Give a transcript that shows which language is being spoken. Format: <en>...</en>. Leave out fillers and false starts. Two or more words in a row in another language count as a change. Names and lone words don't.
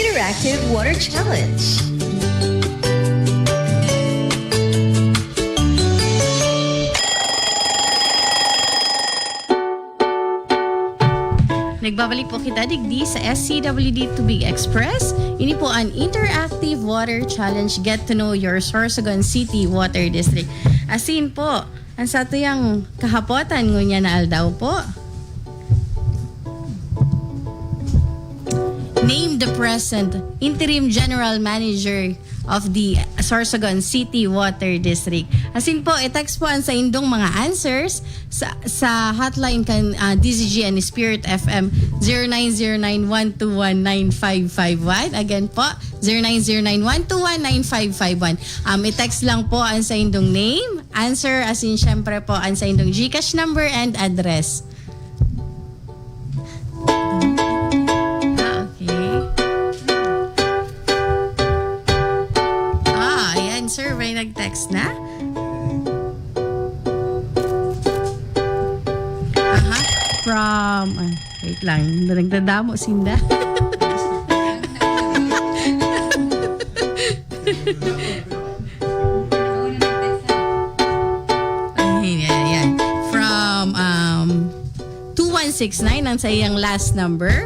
<en>Interactive Water Challenge.</en> <bik>Nagbabalik po kita digdi sa SCWD Tubig Express. Ini po ang</bik> <en>Interactive Water Challenge. Get to know your Sorsogon City Water District.</en> <bik>Asin po, ang sa tuyang kahapotan ngunya na aldaw po.</bik> <en>Name the present interim general manager of the Sorsogon City Water District.</en> <bik>Asin po, i-text po ang sa indong mga answers sa hotline kan DZG and Spirit FM 0909-121-9551. Again po, 0909-121-9551. I-text lang po ang sa indong name, answer, asin syempre po ang sa indong</bik> <en>GCash number and address.</en> <bik>Sir, may nag-text na?</bik> <en>Aha, from...</en> <bik>wait lang, nagdadamo sinda. Ayan. From 2169 ang sa iyang</bik> <en>last number.</en>